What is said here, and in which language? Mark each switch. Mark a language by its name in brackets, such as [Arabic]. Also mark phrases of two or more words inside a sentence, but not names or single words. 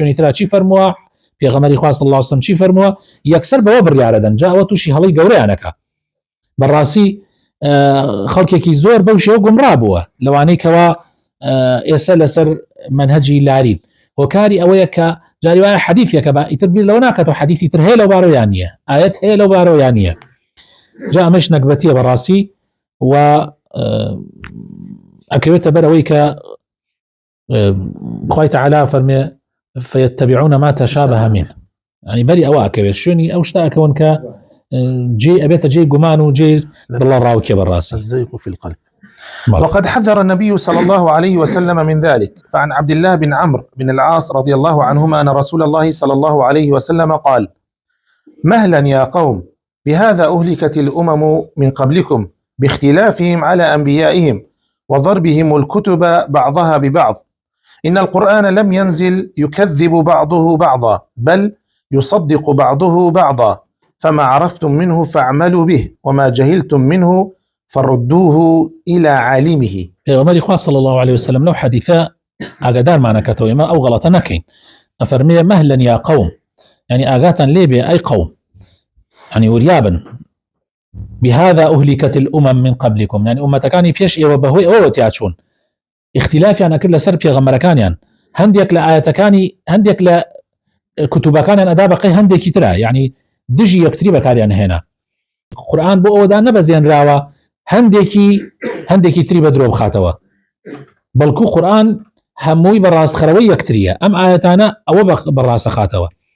[Central Kurdish] شوێنی ترا چی فەرمووە پێغەمبەری خوا [Arabic] صلی الله علیه وسلم [Central Kurdish] چی فەرمووە یەکسەر بەوە بڕیارە دەن جا ئەوە تووشی هەڵەی گەورەیانەکە بەڕاستی خەڵکێکی زۆر بەو شێوە گومڕا بووە لەوانەی کەوا ئێستا لەسەر منهجی لارین هۆکاری ئەوەیە کە جاری وایە حەدیثێکە بە ئیتر بیر لەوە ناکاتەوە حەدیثی تر هەیە لەو بارەوەیان نییە ئاەت هەیە لەو بارەوەیان نییە جا ئەمەش نەکبەتیە بەڕاستی و ئەکەوێتە بەرەوەی کە خوای تەعالی فەرمێ [Arabic] فيتبعون ما تشابه منه [Central Kurdish] يعني بەری ئەوە ئەکەوێت شوێنی ئەو شتە ئەکەون کە جێ ئەبێتە جێ گومان و جێ دڵە ڕاوکێ بەڕاستی [Arabic] الزيغ في القلب. وقد حذر النبي صلى الله عليه وسلم من ذلك، فعن عبد الله بن عمرو بن العاص رضي الله عنهما أن رسول الله صلى الله عليه وسلم قال: مهلا يا قوم، بهذا أهلكت الأمم من قبلكم باختلافهم على أنبيائهم وضربهم الكتب بعضها ببعض، إن القرآن لم ينزل يكذب بعضه بعضا بل يصدق بعضه بعضا، فما عرفتم منه فاعملوا به وما جهلتم منه فردوه إلى عالمه. [Central Kurdish] پیغمبری خوا [Arabic] صلی الله عليه وسلم [Central Kurdish] لو حديثا ئاگادار مانەکەتەوە ئێمە ئەو غەڵەتە نەکەین ئەفەرمێ [Arabic] مهلا يا قوم [Central Kurdish] يعني ئاگاتان لێبێ [Arabic] أي قوم [Central Kurdish] يعني وریابن [Arabic] بهذا أهلكت الأمم من قبلكم [Central Kurdish] يعني أمتەکانی پێش ئێوە بەهۆی ئەوە تیاچوون اختلافیان ئەکرد لەسەر پێغەمبەرەکانیان هەندێک لە ئاەتەکانی هەندێک لە کتوبەکانیان ئەدا بەقەی هەندێکی ترە يعني دژی یەکتری بەکاریان هێنا قورآن بۆ ئەوەدا نەبەزێنراوە هەندێکی تری بە درۆ بخاتەوە بەڵکو قورآن هەمووی بە ڕاستخەرەوەی یەکتریە ئەم ئاەتانە ئەوە بە ڕاستەخاتەوە